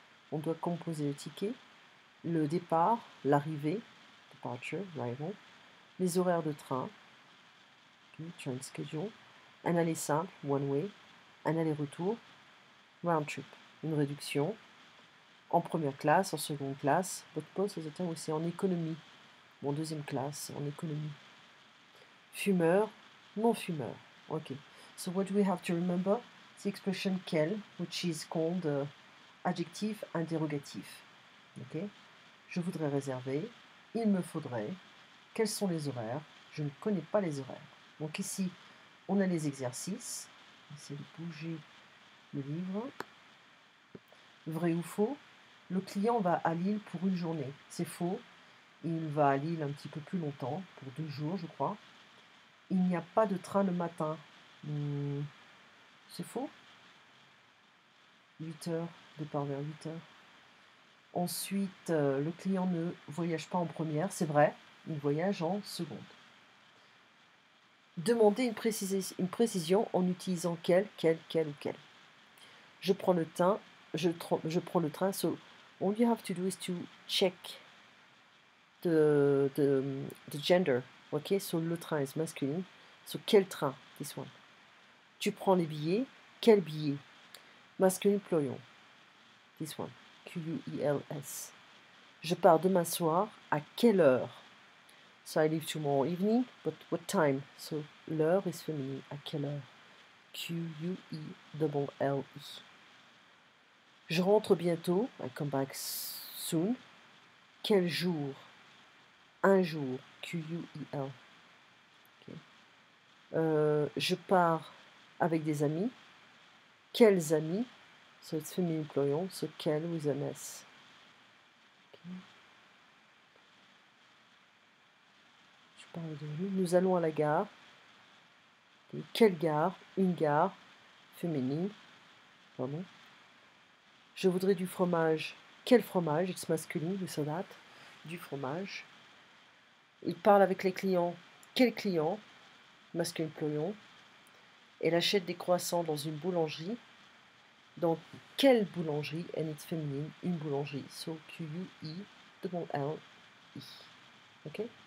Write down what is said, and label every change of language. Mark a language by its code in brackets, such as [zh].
[fr] On doit composer le ticket, le départ, l'arrivée, [en] departure, arrival, [fr] les horaires de train, okay, [en] train schedule, [fr] un aller simple, [en] one way, [fr] un aller-retour, [en] round trip, [fr] une réduction, en première classe, en seconde classe, [en] but post is the time [fr] aussi en économie, en deuxième classe, en économie. Fumeur, non-fumeur, ok. [en] So what do we have to remember? The expression quel, which is called adjectif interrogatif. Okay? [fr] Je voudrais réserver, il me faudrait, quels sont les horaires? Je ne connais pas les horaires. Donc ici, on a les exercices. On va essayer de bouger le livre. Vrai ou faux? Le client va à Lille pour une journée. C'est faux. Il va à Lille un petit peu plus longtemps, pour 2 jours, je crois. Il n'y a pas de train le matin. C'est faux. 8 heures, départ vers 8 heures. Ensuite, le client ne voyage pas en première, c'est vrai, il voyage en seconde. Demandez une précision en utilisant quel ou quel. Je prends le train, [en] so all you have to do is to check the gender, ok, so le train is masculine, so quel train, this one. [fr] Tu prends les billets, quel billet? [en] Masculine plural, this one, [fr] Q-U-I-L-S. Je pars demain soir, à quelle heure? [en] So I leave tomorrow evening, but what time? So l'heure is feminine, [fr] à quelle heure? [en] Q-U-I-L-L-E. [fr] Je rentre bientôt, [en] I come back soon. [fr] Quel jour? Un jour, Q-U-I-L. Okay. Je pars avec des amis. Quels amis? [en] So it's feminine plural, so quel with an S. Okay. [fr] Je parle de nous. Nous allons à la gare. Okay. Quelle gare? Une gare féminine. Pardon. Je voudrais du fromage. Quel fromage? [en] It's masculine, we saw that. [fr] Du fromage. Il parle avec les clients. Quel client? [en] Masculine plural. [fr] Elle achète des croissants dans une boulangerie. Dans quelle boulangerie? [en] And it's féminine, [fr] une boulangerie. [en] So Q-U-I-L-L-E. Ok?